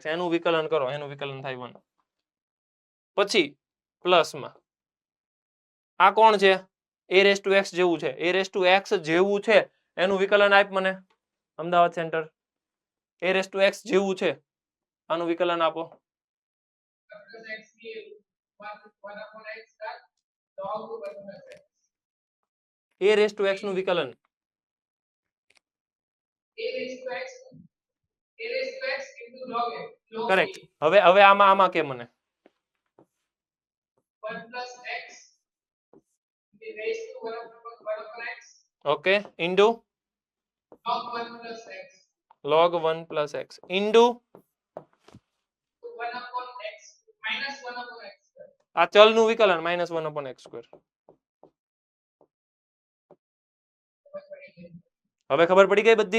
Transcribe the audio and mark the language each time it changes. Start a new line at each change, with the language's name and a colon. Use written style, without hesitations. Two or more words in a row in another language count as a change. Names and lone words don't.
Gujarati: એનું વિકલન કરો, એનું વિકલન થાય 1. પછી પ્લસમાં આ કોણ છે? a⁻x જેવું છે. a⁻x જેવું છે એનું વિકલન આપ મને, અમદાવાદ સેન્ટર. a⁻x જેવું છે આનું વિકલન આપો.
English: plus x की 1 upon x का log 1 plus x.
Gujarati: a⁻x નું વિકલન.
English: a raised to x into log x. Log
Gujarati: કરેક્ટ.
English: a.
Gujarati: હવે આમાં કે મને
English: 1 plus x raised to 1 upon x. okay into Log 1 plus x. log 1 plus x ઇન્ટુ 1 upon x minus 1 upon x.
Gujarati: આ ચલનું વિકલન -1/x². હવે ખબર પડી ગઈ બધી?